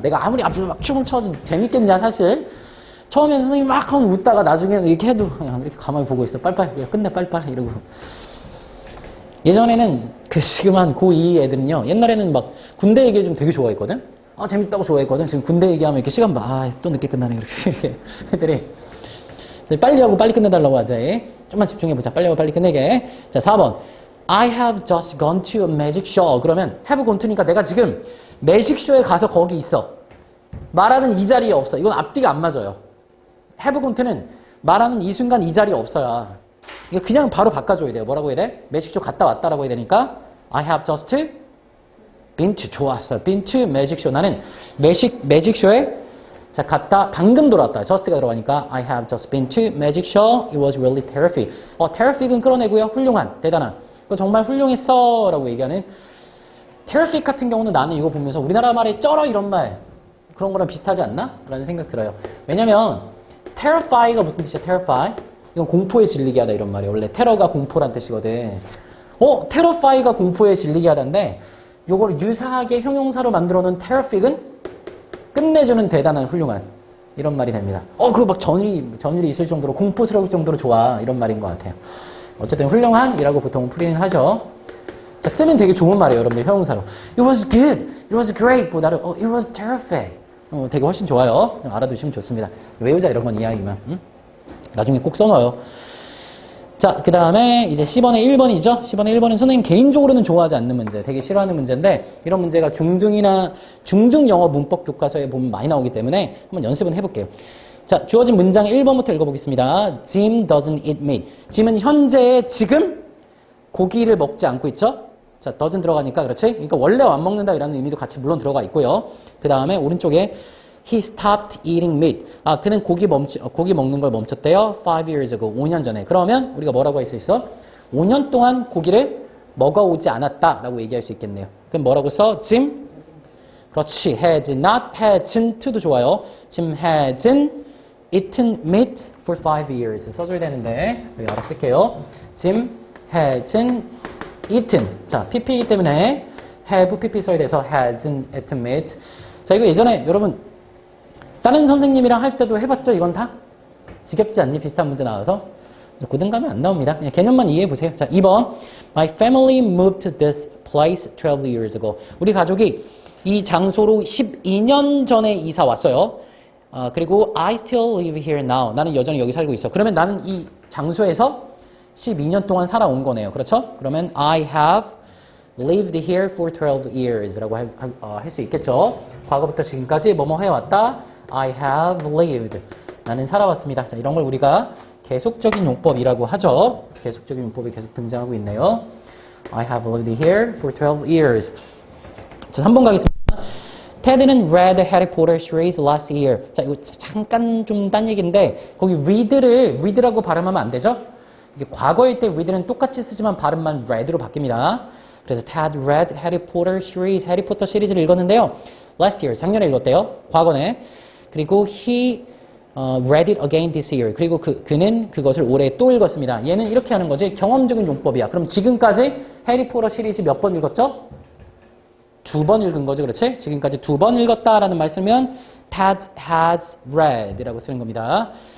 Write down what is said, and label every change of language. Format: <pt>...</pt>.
<ko>내가 아무리 앞으로 막 춤을 춰도 재밌겠냐 사실. 처음에는 선생님이 막 하면 웃다가 나중에는 이렇게 해도 그냥 이렇게 가만히 보고 있어. 빨리빨리. 야, 끝내 빨리빨리 이러고. 예전에는 그 지금 한 고2 애들은요. 옛날에는 막 군대 얘기를 좀 되게 좋아했거든. 재밌다고 좋아했거든. 지금 군대 얘기하면 이렇게 시간 봐. 또 늦게 끝나네. 이렇게 애들이. 빨리 하고 빨리 끝내달라고 하자. 좀만 집중해보자. 빨리 하고 빨리 끝내게. 자, 4번.</ko> <en>I have just gone to a magic show.</en> <ko>그러면</ko> <en>have gone to</en> <ko>니까 내가 지금 매직쇼에 가서 거기 있어. 말하는 이 자리에 없어. 이건 앞뒤가 안 맞아요. have gone to는 말하는 이 순간 이 자리에 없어야. 이거 그냥 바로 바꿔줘야 돼요. 뭐라고 해야 돼? 매직쇼 갔다 왔다라고 해야 되니까</ko> <en>I have just been to.</en> <ko>좋았어.</ko> <en>been to magic show.</en> <ko>나는 매직쇼에 자 갔다 방금 돌아왔다. just가 들어가니까</ko> <en>I have just been to magic show. It was really terrific.</en> <ko>terrific은 끌어내고요. 훌륭한, 대단한. 그거 정말 훌륭했어 라고 얘기하는 terrific 같은 경우는 나는 이거 보면서 우리나라 말에 쩔어 이런 말 그런 거랑 비슷하지 않나? 라는 생각 들어요. 왜냐면 terrify가 무슨 뜻이야? terrify? 이건 공포에 질리게 하다 이런 말이에요. 원래 테러가 공포란 뜻이거든. terrify가 공포에 질리게 하다인데 요걸 유사하게 형용사로 만들어 놓은 terrific은 끝내주는 대단한 훌륭한 이런 말이 됩니다. 그거 막 전율이 있을 정도로 공포스러울 정도로 좋아 이런 말인 것 같아요. 어쨌든 훌륭한이라고 보통 풀이는 하죠. 자, 쓰면 되게 좋은 말이에요, 여러분들 형용사로.</ko> <en>It was good, it was great</en> <ko>보다는</ko> <en>it was terrific.</en> <ko>되게 훨씬 좋아요. 알아두시면 좋습니다. 외우자 이런 건 이야기만. 응? 나중에 꼭 써놔요. 자, 그 다음에 이제 10번의 1번이죠. 10번의 1번은 선생님 개인적으로는 좋아하지 않는 문제, 되게 싫어하는 문제인데 이런 문제가 중등 영어 문법 교과서에 보면 많이 나오기 때문에 한번 연습은 해볼게요. 자, 주어진 문장 1번부터 읽어보겠습니다.</ko> <en>Jim doesn't eat meat.</en> <ko>Jim은 현재 지금 고기를 먹지 않고 있죠. 자, doesn't 들어가니까 그렇지? 그러니까 원래 안 먹는다 이라는 의미도 같이 물론 들어가 있고요. 그 다음에 오른쪽에</ko> <en>He stopped eating meat.</en> <ko>그는 고기 먹는 걸 멈췄대요.</ko> <en>5 years ago.</en> <ko>5년 전에. 그러면 우리가 뭐라고 할 수 있어? 5년 동안 고기를 먹어오지 않았다라고 얘기할 수 있겠네요. 그럼 뭐라고 써? Jim? 그렇지.</ko> <en>has not, hasn't도</en> <ko>좋아요.</ko> <en>Jim hasn't eaten meat for 5 years.</en> <ko>써줘야 되는데 여기 알아 쓸게요.</ko> <en>Jim hasn't eaten.</en> <ko>자, pp이기 때문에 have pp 써야 돼서</ko> <en>hasn't eaten meat.</en> <ko>자, 이거 예전에 여러분 다른 선생님이랑 할 때도 해봤죠? 이건 다? 지겹지 않니? 비슷한 문제 나와서 고등 가면 안 나옵니다. 그냥 개념만 이해해 보세요. 자, 2번.</ko> <en>My family moved to this place 12 years ago.</en> <ko>우리 가족이 이 장소로 12년 전에 이사 왔어요. 그리고</ko> <en>I still live here now.</en> <ko>나는 여전히 여기 살고 있어. 그러면 나는 이 장소에서 12년 동안 살아온 거네요. 그렇죠? 그러면</ko> <en>I have lived here for 12 years</en> <ko>라고 할 수 있겠죠. 과거부터 지금까지 뭐뭐 해왔다.</ko> <en>I have lived.</en> <ko>나는 살아왔습니다. 자, 이런 걸 우리가 계속적인 용법이라고 하죠. 계속적인 용법이 계속 등장하고 있네요.</ko> <en>I have lived here for 12 years.</en> <ko>자, 3번 가겠습니다.</ko> <en>Ted는 read Harry Potter series last year.</en> <ko>자, 이거 잠깐 좀 딴 얘기인데 거기 read라고 발음하면 안 되죠? 이게 과거일 때 read는 똑같이 쓰지만 발음만 read로 바뀝니다.</ko> <en>그래서 Ted read Harry Potter series,</en> <ko>해리포터 시리즈를 읽었는데요.</ko> <en>Last year,</en> <ko>작년에 읽었대요. 과거네.</ko> <en>그리고 he read it again this year.</en> <ko>그리고 그는 그것을 올해 또 읽었습니다. 얘는 이렇게 하는 거지. 경험적인 용법이야. 그럼 지금까지 해리포터 시리즈 몇 번 읽었죠? 2번 읽은 거죠. 그렇지? 지금까지 2번 읽었다라는 말 쓰면</ko> <en>Ted has read</en> <ko>라고 쓰는 겁니다.</ko>